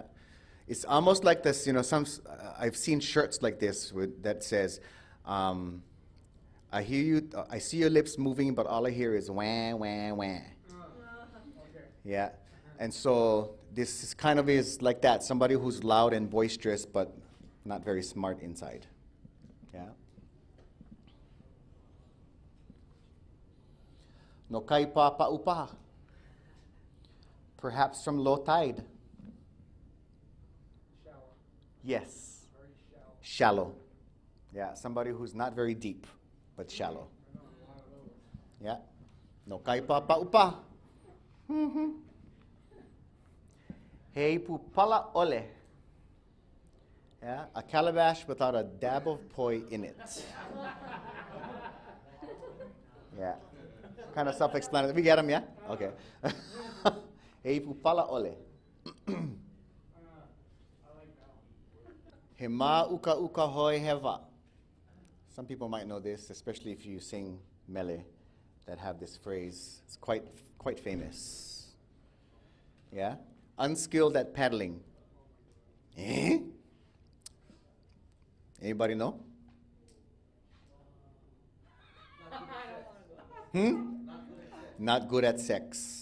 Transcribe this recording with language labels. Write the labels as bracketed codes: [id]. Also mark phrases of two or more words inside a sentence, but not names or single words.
[en] It's almost like this, I've seen shirts like this that says, I hear you, I see your lips moving, but all I hear is wah, wah, wah. Okay. Yeah. And so this is kind of is like that, somebody who's loud and boisterous, but not very smart inside. Yeah. [haw] No kai pa pa upa. [en] Perhaps from low tide. Shallow. Yes. Very shallow. Shallow. Yeah, somebody who's not very deep, but shallow. Yeah. [haw] No kai pa pa upa. Hei pupala ole. [en] Yeah, a calabash without a dab of poi in it. Yeah. Kind of self-explanatory. We get them, yeah? Okay. [haw] Hei pupala ole. He ma uka uka hoi heva. [en] Some people might know this, especially if you sing mele, that have this phrase. It's quite famous. Yeah? Unskilled at paddling. Eh? Anybody know? Not good at sex.